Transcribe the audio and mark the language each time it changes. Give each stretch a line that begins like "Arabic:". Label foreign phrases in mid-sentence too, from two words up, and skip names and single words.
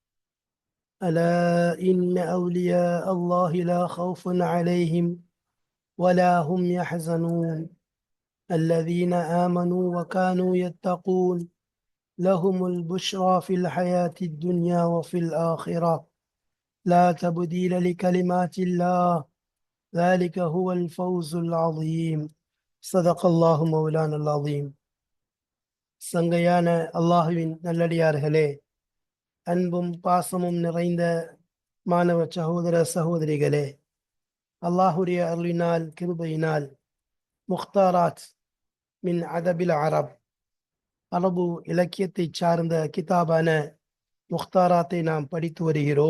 Arabic: ألا إن أولياء الله لا خوف عليهم ولا هم يحزنون الذين آمنوا وكانوا يتقون لهم البشرى في الحياة الدنيا وفي الآخرة لا تبديل لكلمات الله ذلك هو الفوز العظيم. صدق الله مولانا العظيم.
Tamil: சங்கையான அல்லாஹுவின் நல்லடியார்களே, அன்பும் பாசமும் நிறைந்த மாணவ சகோதர சகோதரிகளே, அல்லாஹுடைய அருளினால் கிருபையினால் முக்தாராத் மின் அதபில் அரபு இலக்கியத்தை சார்ந்த கிதாபான முக்தாராத்தை நாம் படித்து வருகிறோம்.